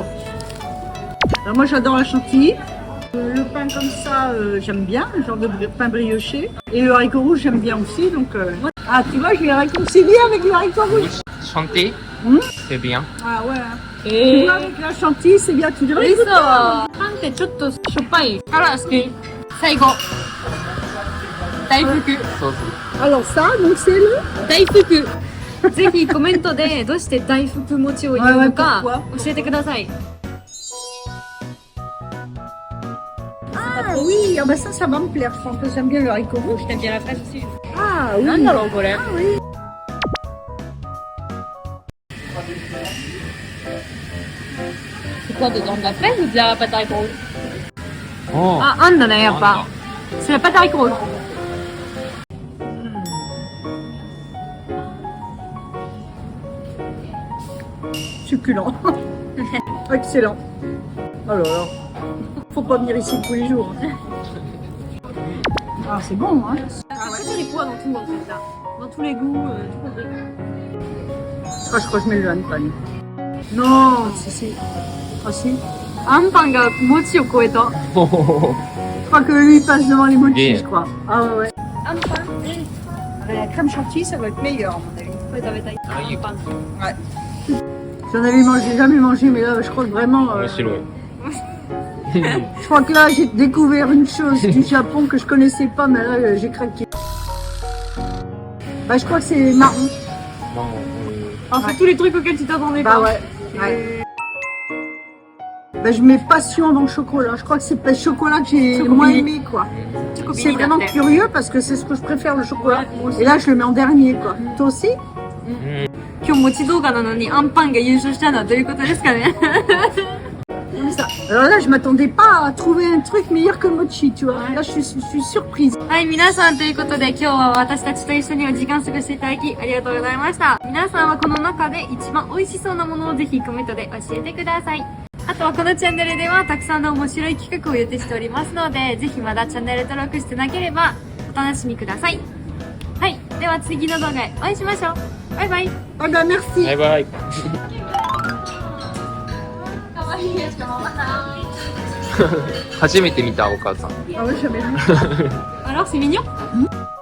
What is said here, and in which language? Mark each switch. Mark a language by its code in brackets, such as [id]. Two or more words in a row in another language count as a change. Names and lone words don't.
[fr] Alors moi, j'adore la chantilly. Le pain comme ça, j'aime bien, le genre de pain brioché. Et le haricot rouge, j'aime bien aussi. Donc, ah, tu vois, je l'ai réconcilié avec le haricot rouge. Chanter, c'est bien. Ah ouais. Hein. Tu え vois, avec la chantilly, c'est bien. Tu devrais ー、 écouter. [ja] パンってちょっとしょっぱいから好き。最後。大福。そうそう。 [fr] Alors ça, donc c'est le... [ja] 大福。ぜひコメントでどうして大福餅を言うのか [fr] Ouais, ouais, [ja] 教えてください。 [fr] Ah oui, ah bah ça va me plaire. Je pense que j'aime bien le haricot rouge. T'aimes bien la fraise aussi. Ah oui. [ja] なんだろうこれ。 [fr] Ah oui. C'est quoi dedans de la fraise ou de la pâte à haricot rouge? おー [ja] あ、あんだねやっぱ。 [fr] C'est la pâte à haricot rouge. Succulent. Excellent. Oh là là. Faut pas venir ici tous les jours. Ah, c'est bon, hein. C'est les poids dans tout en fait là. Dans tous les goûts, tout compris. Ah, je crois que je mets le hanpan. Non, si. Ah si. [ja] アンパンが餅を超えた。おー [fr] Je crois que lui il passe devant les mochis, Bien. je crois. Ah ouais. [ja] アンパン [fr] La crème chantilly, ça va être meilleur, à mon avis. [ja] れ食べたい。あいいよパン。 [fr] J'en avais mangé, jamais mangé, mais là, je crois que vraiment. [ja] 面白い。 [fr] Je crois que là, j'ai découvert une chose du Japon que je connaissais pas, mais là, j'ai craqué. Bah, je crois que c'est marron. [ja] まあ、 [fr] あ、c'est tous les trucs auxquels tu t'attendais Bah pas. ouais. Ouais. Bah, je mets passion avant chocolat. Je crois que c'est le chocolat que j'ai Chocobili. moins aimé, quoi. C'est vraiment curieux parce que c'est ce que je préfère, le chocolat. Et là, je le mets en dernier, quoi. Toi aussi? [ja] 今日餅動画なのにアンパンが優勝したのはどういうことですかね。 [fr] Alors là, je m'attendais pas à trouver un truc meilleur que le mochi, tu vois. Là, je suis surprise. [ja] はい、皆さんということで今日は私たちと一緒にお時間過ごしていただきありがとうございました。皆さんはこの中で一番美味しそうなものをぜひコメントで教えてください。あとはこのチャンネルではたくさんの面白い企画を予定しておりますので、ぜひまだチャンネル登録してなければお楽しみください。はい、では次の動画でお会いしましょう。バイバイ。 [fr] Oh bah, merci. [ja] バイバイ。かわいいやつママさん。初めて見たお母さん。 [fr] Ah ouais, j'avais vu. Alors c'est mignon.